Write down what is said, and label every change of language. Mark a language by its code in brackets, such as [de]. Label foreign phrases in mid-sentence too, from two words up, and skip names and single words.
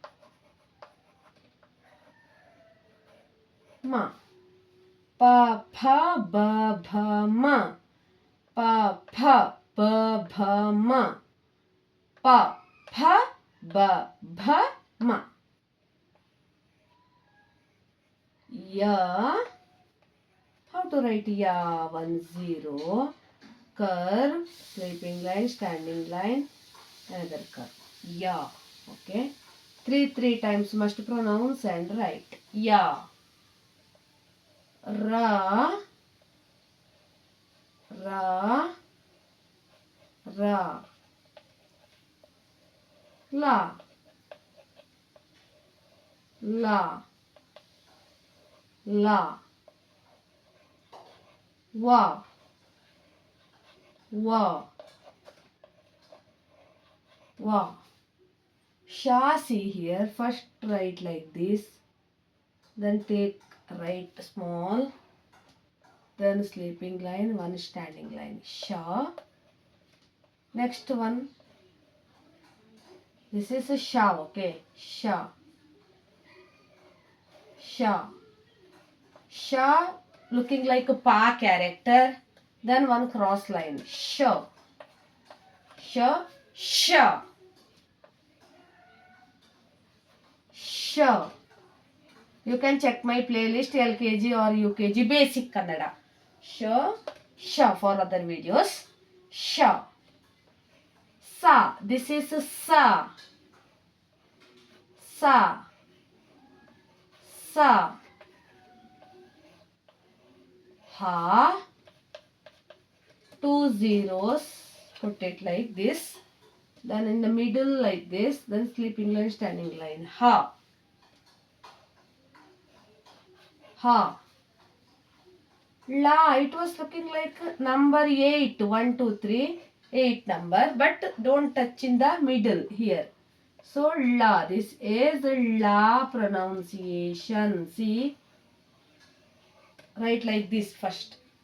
[kn] ma, pa pha ba bha ma, pa pha ba bha ma, pa pha ba bha ma. Ya. [en] How to write ya? 1 0, curve, sleeping line, standing line, another curve. Ya. Okay. 3 times must pronounce and write. [kn] Ya. Ra, ra, ra. La, la, la. Wa, wa, wa. Sha, [en] see here, first write like this, then take right small, then sleeping line, one standing line. Sha. Next one, this is a sha, okay? [kn] Sha, sha, sha, [en] looking like a pa character, then one cross line. [kn] Sha, sha, sha, sha. [en] You can check my playlist LKG or UKG basic Kannada. Sha, sha for other videos. Sha. Sa. This is sa. [kn] Sa. Sa. [en] Ha. 2 zeros. Put it like this. Then in the middle like this. Then sleeping line, standing line. [kn] Ha. Ha. La, [en] it was looking like number 8. 1, 2, 3, 8 number. But don't touch in the middle here. So la, this is la pronunciation. See, write like this first.